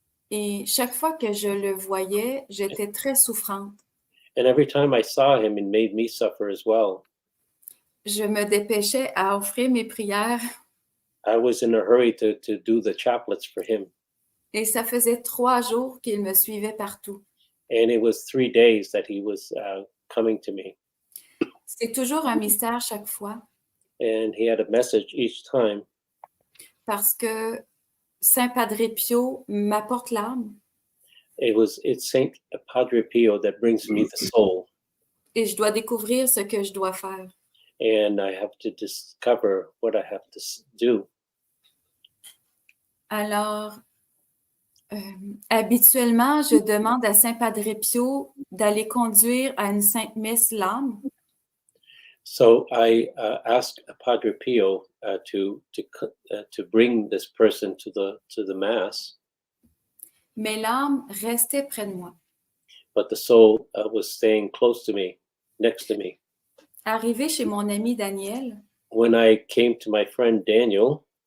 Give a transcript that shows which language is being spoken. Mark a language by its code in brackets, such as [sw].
[fr] Et chaque fois que je le voyais, j'étais très souffrante. [en] And every time I saw him, it made me suffer as well. [fr] Je me dépêchais à offrir mes prières [en] I was in a hurry to do the chaplets for him. [fr] et ça faisait 3 jours qu'il me suivait partout. [en] And it was 3 days that he was coming to me. [fr] C'est toujours un mystère chaque fois [en] And he had a message each time [fr] parce que Saint Padre Pio m'apporte l'âme [en] it's Saint Padre Pio that brings me the soul, [fr] et je dois découvrir ce que je dois faire. [en] and I have to discover what I have to do. [fr] Alors, habituellement, je demande à Saint Padre Pio d'aller conduire à une sainte messe l'âme. [en] So I asked Padre Pio to bring this person to the mass, [fr] Mais l'âme restait près de moi. [en] but the soul was staying close to me, next to me. [fr] Arrivé chez mon ami Daniel, [en] When I came to my friend Daniel